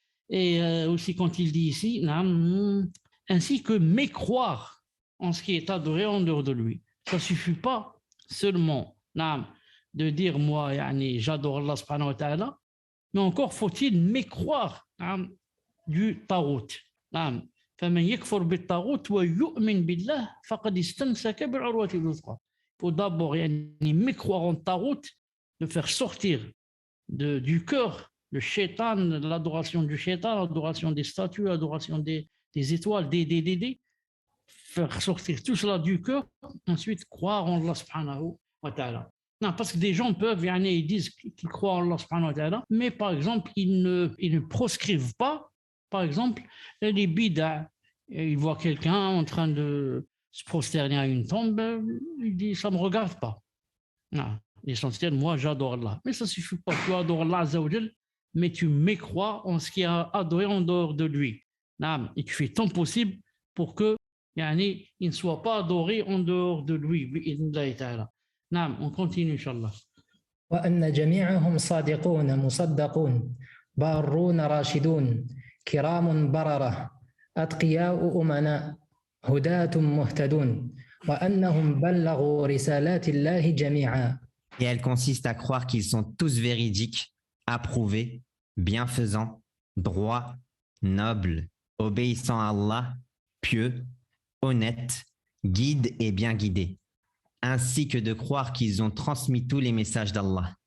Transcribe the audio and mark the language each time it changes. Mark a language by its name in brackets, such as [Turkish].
[French] Et aussi quand il dit ici, ainsi que mécroire en ce qui est adoré en dehors de lui. Ça ne suffit pas seulement de dire moi j'adore Allah subhanahu wa ta'ala, mais encore faut-il mécroire du tarout. [Arabic] فمن يكفر بالطاغوت ويؤمن بالله فقد استمسك بالعروة الوثقى. [French] Il faut d'abord mécroire en tarout, de faire sortir du cœur le shaitan, l'adoration du shaitan, l'adoration des statues, l'adoration des étoiles, faire sortir tout cela du cœur, ensuite croire en Allah subhanahu wa ta'ala. Non, parce que des gens peuvent, ils disent qu'ils croient en Allah subhanahu wa ta'ala, mais par exemple, ils ne proscrivent pas, par exemple, les bid'a. Ils voient quelqu'un en train de se prosterner à une tombe, il dit, ça ne me regarde pas. Non, l'essentiel, moi, j'adore Allah. Mais ça ne suffit pas, tu adores Allah Azza wa Jal, mais tu mécrois en ce qui est adoré en dehors de lui. Non, et tu fais tant possible pour que il ne soit pas adoré en dehors de lui. نعم on continue إن شاء الله. [Arabic] وأن جميعهم صادقون مصدقون بارون راشدون كرام بررة أتقياء أمناء هداة مهتدون وأنهم بلغوا رسالات الله جميعا. [French] Et elle consiste à croire qu'ils sont tous véridiques, approuvés, bienfaisants, droits, nobles, obéissants à Allah, pieux, honnêtes, guides et bien guidés, ainsi que de croire qu'ils ont transmis tous les messages d'Allah.